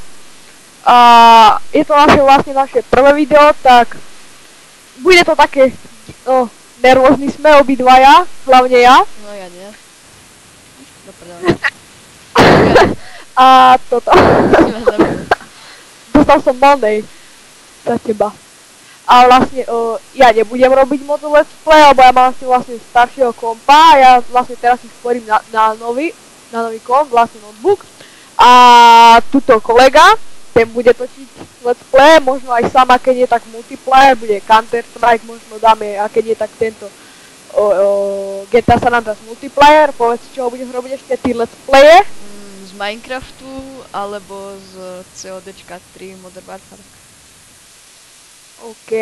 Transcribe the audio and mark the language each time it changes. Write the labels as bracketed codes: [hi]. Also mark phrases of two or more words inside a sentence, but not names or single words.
[sk] A je to naše prvé video, tak bude to také, nervózni sme obidvaja, hlavne ja. No ja nie. Dobre. A toto. Dostal som Monday za teba. A vlastne ja nebudem robiť moc [en] let's play, [sk] lebo ja mám vlastne staršieho kompa a ja vlastne teraz si sporím na nový komp, vlastne notebook. A tuto kolega, ten bude točiť [en] let's play, [sk] možno aj sama, keď nie tak multiplayer, bude Counter Strike, možno dáme, a keď nie tak tento GTA San Andreas Multiplayer. Povedz, čo budeš robiť ešte ty let's playe? Z Minecraftu alebo z CODčka 3 Modern Warfare. OK.